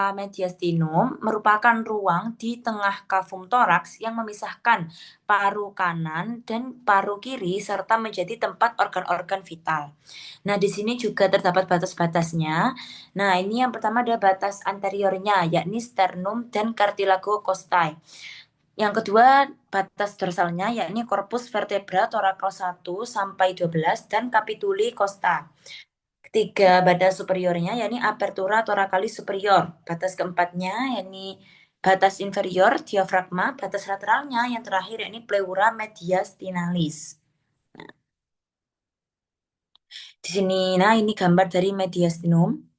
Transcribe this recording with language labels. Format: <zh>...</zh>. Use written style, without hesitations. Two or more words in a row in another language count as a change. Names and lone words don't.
<id>Mediastinum merupakan ruang di tengah kavum toraks yang memisahkan paru kanan dan paru kiri serta menjadi tempat organ-organ vital. Nah, di sini juga terdapat batas-batasnya. Nah, ini yang pertama ada batas anteriornya, yakni sternum dan cartilago costae. Yang kedua, batas dorsalnya yakni corpus vertebra thoracal 1 sampai 12 dan capituli costa. Ketiga, batas superiornya yakni apertura thoracalis superior. Batas keempatnya yakni batas inferior diafragma, batas lateralnya yang terakhir yakni pleura mediastinalis. Di sini, nah ini gambar dari mediastinum.</id>